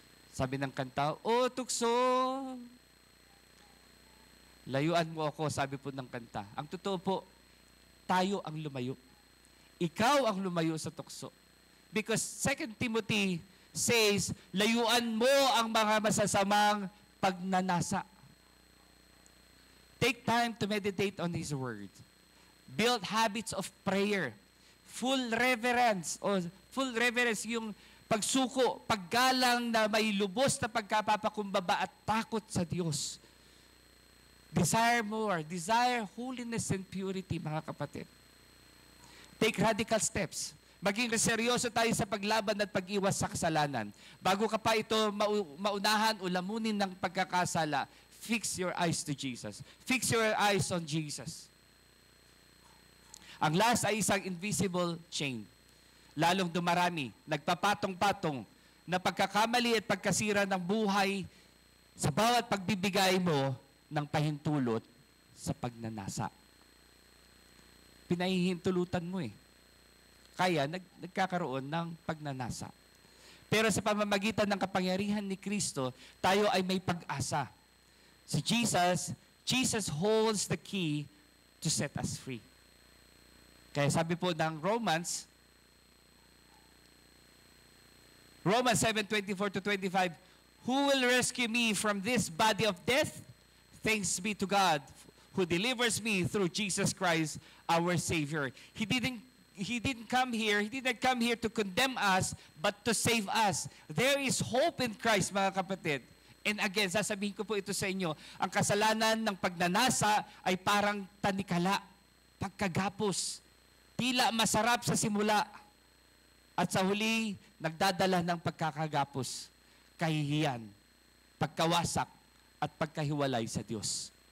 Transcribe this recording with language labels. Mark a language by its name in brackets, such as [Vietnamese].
[Filipino] Sabi ng kanta, "O tukso, layuan mo ako," sabi po ng kanta. Ang totoo po, tayo ang lumayo. Ikaw ang lumayo sa tukso. [English] Because 2 Timothy says, [Filipino] layuan mo ang mga masasamang pagnanasa. [English] Take time to meditate on His Word. Build habits of prayer. Full reverence, [Filipino] yung pagsuko, paggalang na may lubos na pagkapapakumbaba at takot sa Diyos. [English] Desire more. Desire holiness and purity, [Filipino] mga kapatid. [English] Take radical steps. [Filipino] Maging seryoso tayo sa paglaban at pag-iwas sa kasalanan. Bago ka pa ito maunahan o lamunin ng pagkakasala, [English] fix your eyes to Jesus. Fix your eyes on Jesus. [Filipino] Ang last ay isang [English] invisible chain. [Filipino] Lalong dumarami, nagpapatong-patong na pagkakamali at pagkasira ng buhay sa bawat pagbibigay mo ng pahintulot sa pagnanasa. Pinahihintulutan mo eh. Kaya nagkakaroon ng pagnanasa. Pero sa pamamagitan ng kapangyarihan ni Kristo, tayo ay may pag-asa. [English] Si Jesus holds the key to set us free. [Filipino] Kaya sabi po ng [English] Romans 7:24-25, "Who will rescue me from this body of death? Thanks be to God who delivers me through Jesus Christ, our Savior." He didn't come here to condemn us, but to save us. There is hope in Christ, [Filipino] mga kapatid. [English] And again, [Filipino] sasabihin ko po ito sa inyo, ang kasalanan ng pagnanasa ay parang tanikala, pagkagapos. Tila masarap sa simula at sa huli, nagdadala ng pagkakagapos, kahihiyan, pagkawasak at pagkahiwalay sa Diyos.